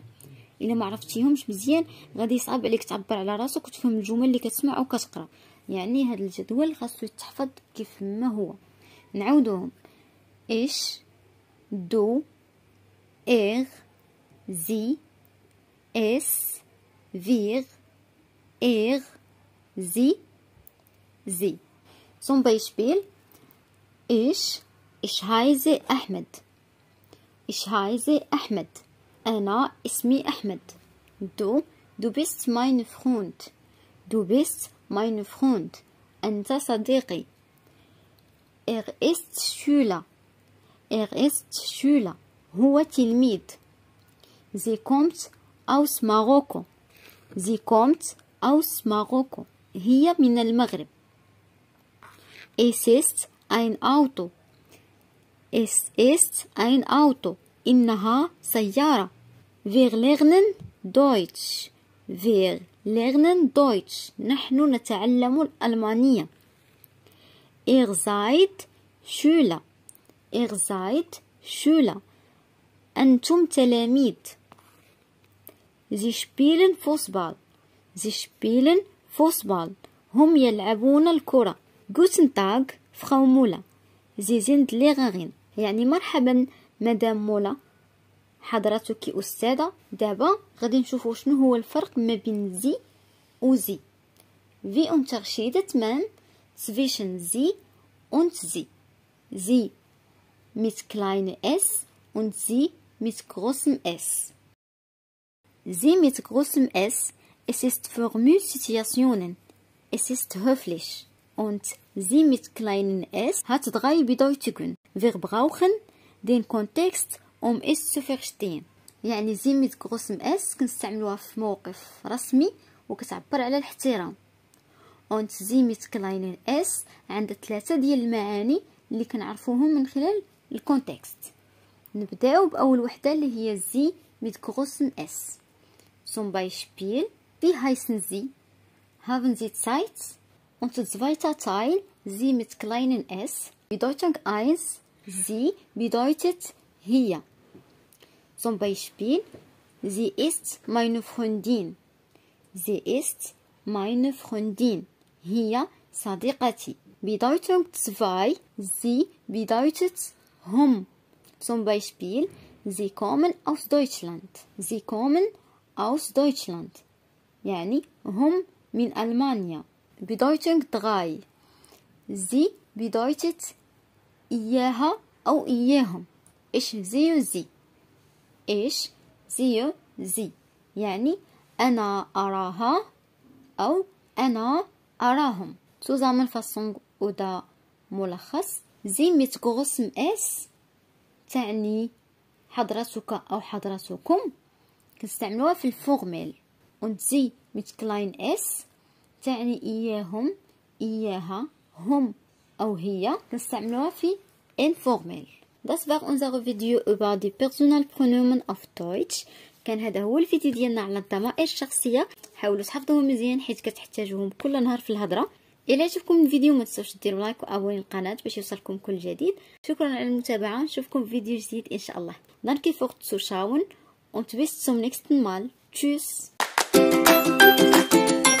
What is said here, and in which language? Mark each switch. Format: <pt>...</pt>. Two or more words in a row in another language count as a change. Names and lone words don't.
<ar>الا ما عرفتيهمش مزيان غادي يصعب عليك تعبر على راسك وتفهم الجمل اللي كتسمع او كتقرا. يعني هذا الجدول خاصو يتحفظ كيف ما هو. نعاودوهم:</ar> <de>ich, du, sie, es, wir sie. Zum Beispiel: ich heiße Ahmed. Ich heiße Ahmed.</de> <ar>أنا اسمي أحمد.</ar> <de>Du bist mein Freund. Du bist mein Freund.</de> <ar>أنت صديقي.</ar> <de>ist Schüler. ist Schüler.</de> <ar>هو تلميذ.</ar> <de>Sie kommt aus Marokko. Sie kommt aus Marokko.</de> <ar>هي من المغرب.</ar> <de>Es ist ein Auto. Es ist ein Auto.</de> <ar>إنها سيارة.</ar> <de>Wir lernen Deutsch. Wir lernen Deutsch.</de> <ar>نحن نتعلم الألمانية.</ar> <de>Ihr seid Schüler. Ihr seid Schüler.</de> <ar>أنتم تلاميذ.</ar> <de>Sie spielen Fußball. Sie spielen Fußball.</de> <ar>هم يلعبون الكرة.</ar> <de>Guten Tag, Frau Müller. Sie sind Lehrerin.</de> <ar>يعني مرحبا مدام مولا، حضرتك أستاذة. دابا غادي نشوفوا شنو هو الفرق ما بين زي و زي.</ar> <de>Wie unterscheidet man zwischen sie und sie? Sie mit kleinem s und sie mit großem s. Sie mit großem s, es ist für Müllsituationen. Es ist höflich. Und sie mit kleinem s hat drei Bedeutungen. Wir brauchen den Kontext es zu verstehen.</de> <ar>يعني</ar> <de>sie mit großem S</de> <ar>كنستعملوها في موقف رسمي وكتعبر على الاحترام.</ar> <de>und sie mit kleinen s</de> <ar>عندها 3 ديال المعاني اللي كنعرفوهم من خلال الكونتكست. نبداو بأول وحدة اللي هي</ar> <de>sie mit großem S. Zum Beispiel: Wie heißen Sie? Haben Sie Zeit? Und zweiter Teil, sie mit kleinen s. Bedeutung 1: Sie bedeutet hier. Zum Beispiel: Sie ist meine Freundin. Sie ist meine Freundin. Hier صديقتي. Bedeutung 2: Sie bedeutet hum. Zum Beispiel: Sie kommen aus Deutschland. Sie kommen aus Deutschland.</de> <ar>يعني هم من ألمانيا.</ar> <de>Bedeutung 3: Sie bedeutet</de> <ar>إياها أو إياهم.</ar> <de>ich sehe sie. ich sehe sie</de> <ar>يعني أنا أراها أو أنا أراهم.</ar> <de>Zusammenfassung oder</de> <ar>ملخص:</ar> <de>sie mit großem S</de> <ar>تعني حضرتك أو حضرتكم، كنستعملوها في الفورميل.</ar> <de>und sie mit klein S</de> <ar>تعني إياهم إياها هم أو هي، كنستعملوها في informel.</ar> <de>Das war unser Video über die Personalpronomen auf Deutsch.</de> <ar>كان هذا هو الفيديو ديالنا على الضمائر الشخصية. حاولوا تحفظوهم مزيان حيت كتحتاجوهم كل نهار في الهضره. الى عجبكم الفيديو ما تنسوش ديروا لايك وابوني القناه باش يوصلكم كل جديد. شكرا على المتابعه، نشوفكم في فيديو جديد ان شاء الله.</ar> <de>Danke fürs Zuschauen und bis zum nächsten Mal. Tschüss.</de>